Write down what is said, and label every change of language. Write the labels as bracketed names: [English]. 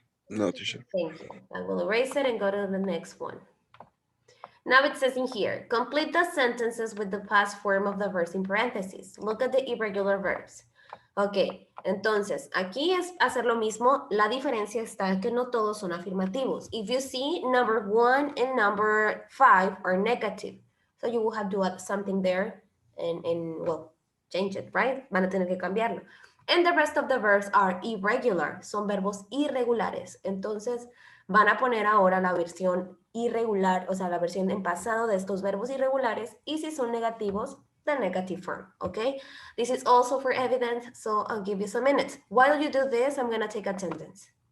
[English] No, teacher. Thank you. I will erase it and go to the next one. Now it says in here, complete the sentences with the past form of the verbs in parentheses. Look at the irregular verbs. [Spanish] Ok, entonces aquí es hacer lo mismo. La diferencia está que no todos son afirmativos. [English] If you see, number 1 and number 5 are negative. So you will have to add something there and well, change it, right? [Spanish] Van a tener que cambiarlo. [English] And the rest of the verbs are irregular. [Spanish] Son verbos irregulares. Entonces van a poner ahora la versión irregular, o sea, la versión en pasado de estos verbos irregulares. Y si son negativos, [English] the negative form, [Spanish] okay? [English] This is also for evidence, so I'll give you some minutes. While you do this, I'm gonna take attendance.